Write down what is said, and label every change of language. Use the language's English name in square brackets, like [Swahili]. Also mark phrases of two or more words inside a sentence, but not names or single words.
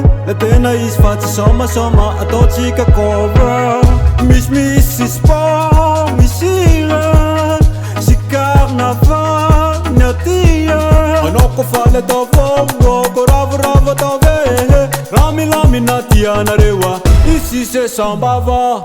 [Malagasy] La tena izy fa tsy sômasôma ataotsika cover. Misy sport, misy hira, sy carnaval ny atia. Anao kofa le tavôvô, kô ravoravo atao ve. Ramilamina tianareo, [French] ici c'est sambava.